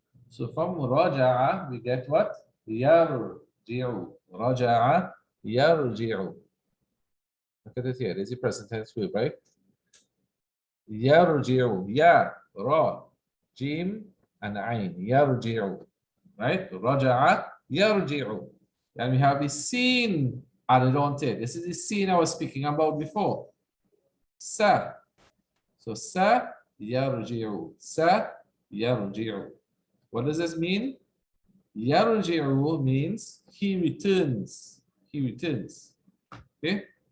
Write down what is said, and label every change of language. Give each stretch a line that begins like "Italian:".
English: So from رجع we get what?
Arabic: يرجع. رجع يرجع.
English: Look at it here. There's a present tense verb, right?
Arabic: يرجع. يا را جيم and عين. يرجع. Right? رجع يرجع.
English: And we have the scene added on to it. This is the scene I was speaking about before. Sa. So
Arabic: سيرجع. سيرجع.
English: What does this mean? يرجع means he returns. He returns. Okay?